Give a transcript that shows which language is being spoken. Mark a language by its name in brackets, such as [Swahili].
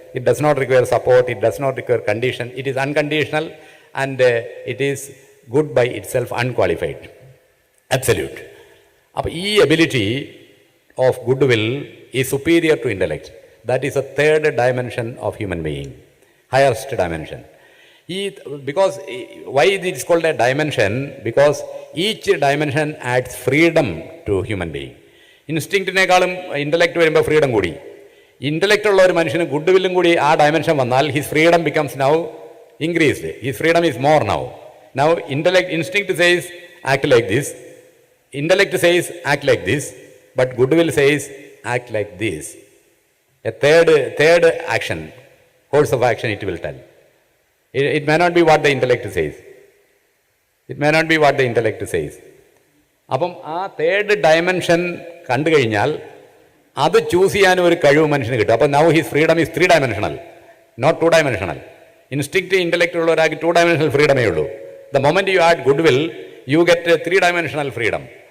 [English] It does not require support, it does not require condition, it is unconditional and it is good by itself, unqualified, absolute. [Malayalam] അപ്പോൾ [English] ഈ ability of good will is superior to intellect. That is a third dimension of human being, highest dimension. Because why it is called a dimension? Because each dimension adds freedom to human being. [Malayalam] ഇൻസ്റ്റിങ്ക്റ്റിനേക്കാളും intellect വരുമ്പോൾ freedom കൂടി. Intellect ഉള്ള ഒരു മനുഷ്യന് good വില്ലും കൂടി ആ dimension വന്നാൽ [English] His freedom becomes now increased. His freedom is more now. Now instinct says act like this, intellect says act like this, but good will says act like this. A third action, course of action it will tell. It may not be what the intellect says. It may not be what the intellect says. [Malayalam] അപ്പം ആ third dimension കണ്ടു കഴിഞ്ഞാൽ അത് choose ചെയ്യാനും ഒരു കഴിവ് മനുഷ്യന് കിട്ടും. അപ്പോൾ [English] Now his freedom is 3 dimensional, not 2 dimensional. [Malayalam] Instinct intellect ഉള്ള ഒരാൾക്ക് 2 dimensional ഫ്രീഡമേ ഉള്ളൂ. [English] The moment you add good will you get 3 dimensional freedom.